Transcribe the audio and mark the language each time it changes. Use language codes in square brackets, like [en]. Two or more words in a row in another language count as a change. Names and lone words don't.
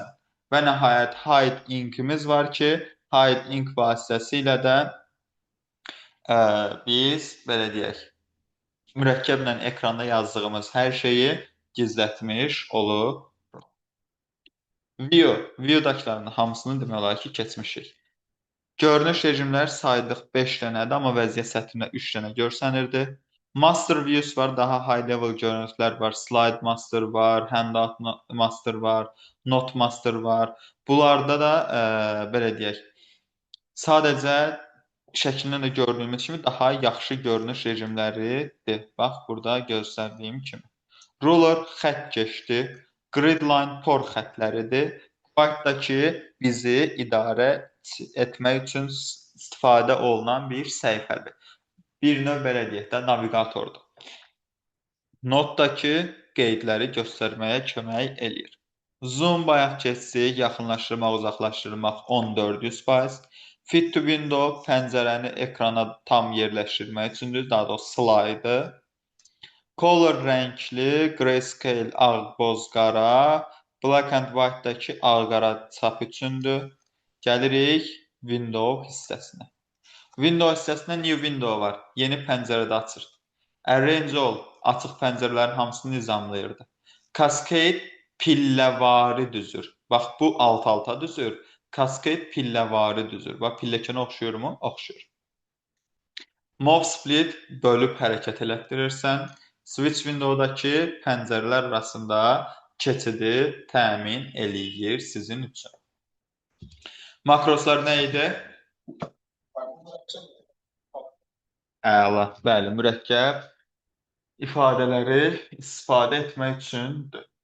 [az] Və nəhayət [en] hide ink- [az] imiz var ki, [en] hide ink [az] vasitəsilə də biz belə deyək, mürəkkəblə ekranda yazdığımız hər şeyi gizlətmiş olur. View-dakıların hamısını demək olar ki, keçmişik. Görünüş rejimlər saydıq 5 dənədir, amma vəziyyət sətrində 3 dənə görsənirdi. [en] Master views [az] var, daha [en] high level [az] görünüşlər var. [en] Slide master [az] var, [en] handout master [az] var, [en] note master [az] var. Bunlarda da belə deyək, sadəcə şəklindən də gördüyümüz kimi daha yaxşı görünüş rejimləridir. Bax, burada göstərdiyim kimi. Ruler xəttkeşdir. Gridline por xəttləridir. Whitedakı bizi idarə etmək üçün istifadə olunan bir səhifədir. Bir növ belə deyək də, navigatordur. Notdakı qeydləri göstərməyə kömək eləyir. Zoom bayaq keçsək, yaxınlaşdırmaq, uzaqlaşdırmaq 1400%. [en] Fit to window [az] pəncərəni ekrana tam yerləşdirmək üçündür, daha doğrusu slaydı. Color rəngli, grayscale, ağ, boz, qara, [en] black and white- [az] dakı ağ-qara çap üçündür. Gəlirik window hissəsinə. Window hissəsində [en] new window [az] var. Yeni pəncərədə açır. [en] Arrange all [az] açıq pəncərələrin hamısını nizamlayırdı. Cascade pilləvari düzür. Bax, bu alt-alta düzür. Cascade pilləvari düzür. Bax, pilləkənə oxşuyurmu? Oxşuyur. [en] Move split [az] bölüb hərəkət elətdirirsən. [en] Switch window- [az] dakı pəncərələr arasında keçidi təmin eləyir sizin üçün. Makroslar nə idi? Əla. Bəli, mürəkkəb ifadələri istifadə etmək üçündür.